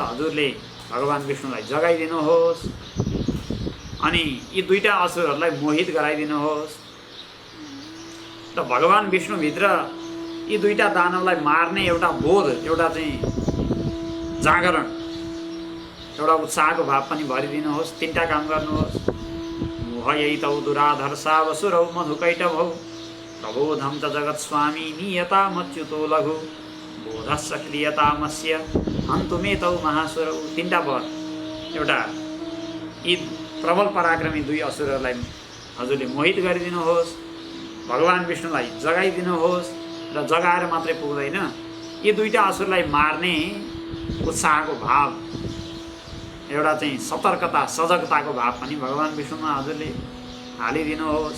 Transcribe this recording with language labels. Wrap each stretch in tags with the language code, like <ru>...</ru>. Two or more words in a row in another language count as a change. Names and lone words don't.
<ne>हजुरले भगवान् विष्णुलाई जगाइदिनुहोस् अनि यी दुईटा असुरहरूलाई मोहित गराइदिनुहोस्। र भगवान् विष्णुभित्र यी दुईटा दानवलाई मार्ने एउटा बोध, एउटा चाहिँ जागरण, एउटा उत्साहको भाव पनि भरिदिनुहोस्। तीनटा काम गर्नुहोस्।</ne> <sa>मोहयैतौ दुराधर्षा वसुरौ मधुकैटभौ प्रबोधं च जगत्स्वामी नियतामच्युतो लघु बोधस्य क्रियतामस्य हन्तुमेतौ महासुरौ।</sa> <ne>तीनटा वर, एउटा यी प्रबल पराक्रमी दुई असुरहरूलाई हजुरले मोहित गरिदिनुहोस्, भगवान् विष्णुलाई जगाइदिनुहोस्। र जगाएर मात्रै पुग्दैन, यी दुईटा असुरलाई मार्ने उत्साहको भाव, एउटा चाहिँ सतर्कता सजगताको भाव पनि भगवान् विष्णुमा हजुरले हालिदिनुहोस्।</ne>